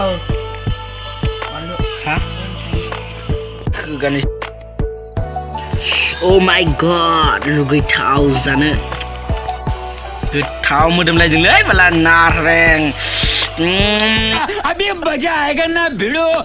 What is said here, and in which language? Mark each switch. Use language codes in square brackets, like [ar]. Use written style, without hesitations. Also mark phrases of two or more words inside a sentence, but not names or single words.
[brx] हा होगानि [en] Oh my god, [brx] लुगैथाव जानो गोथाव मोदोमलायजोंलै माला नारें [hi] अभी मजा आएगा ना [brx] भिड़ो